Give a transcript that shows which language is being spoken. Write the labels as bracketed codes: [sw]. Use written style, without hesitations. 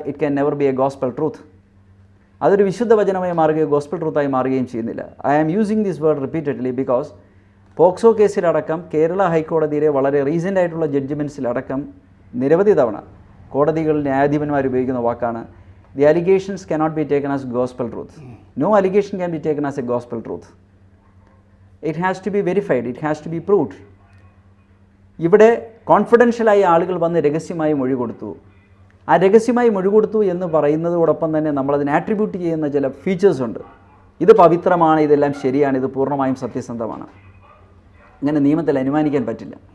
[en] It can never be a gospel truth. [ml] അതൊരു വിശുദ്ധ വചനമായി മാറുകയോ gospel ട്രൂത്തായി മാറുകയും ചെയ്യുന്നില്ല. [en] I am using this word repeatedly because [ml] POCSO കേസിലടക്കം Kerala ഹൈക്കോടതിയിലെ വളരെ റീസെൻ്റ് ആയിട്ടുള്ള ജഡ്ജ്മെൻറ്റ്സിലടക്കം നിരവധി തവണ കോടതികൾ ന്യായാധിപന്മാർ ഉപയോഗിക്കുന്ന വാക്കാണ് [en] The allegations cannot be taken as gospel truth. No allegation can be taken as a gospel truth. It has to be verified. It has to be proved. [ml] ഇവിടെ കോൺഫിഡൻഷ്യലായി ആളുകൾ വന്ന് രഹസ്യമായി മൊഴി കൊടുത്തു. ആ രഹസ്യമായി മൊഴി കൊടുത്തു എന്ന് പറയുന്നതോടൊപ്പം തന്നെ നമ്മളതിനെ ആട്രിബ്യൂട്ട് ചെയ്യുന്ന ചില ഫീച്ചേഴ്സ് ഉണ്ട്. ഇത് പവിത്രമാണ്, ഇതെല്ലാം ശരിയാണ്, ഇത് പൂർണ്ണമായും സത്യസന്ധമാണ്. ഇങ്ങനെ നിയമത്തിൽ അനുമാനിക്കാൻ പറ്റില്ല.